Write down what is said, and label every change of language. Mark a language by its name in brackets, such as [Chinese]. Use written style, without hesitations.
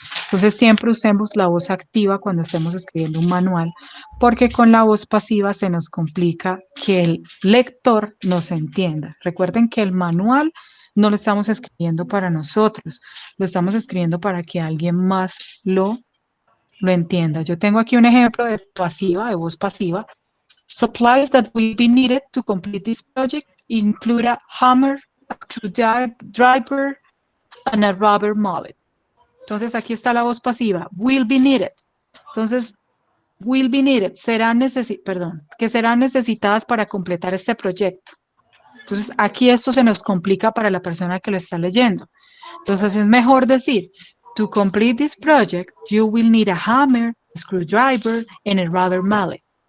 [Spanish] Entonces siempre usemos la voz activa cuando estemos escribiendo un manual, porque con la voz pasiva se nos complica que el lector nos entienda. Recuerden que el manual no lo estamos escribiendo para nosotros, lo estamos escribiendo para que alguien más lo entienda. Yo tengo aquí un ejemplo de voz pasiva. [English] Supplies that will be needed to complete this project include a hammer, a screwdriver, and a rubber mallet. [Spanish] Entonces aquí está la voz pasiva, [English] will be needed. [Spanish] Entonces, will be needed, que serán necesitadas para completar este proyecto. Entonces aquí esto se nos complica para la persona que lo está leyendo. Entonces es mejor decir, [English] to complete this project, you will need a hammer, a screwdriver, and a rubber mallet.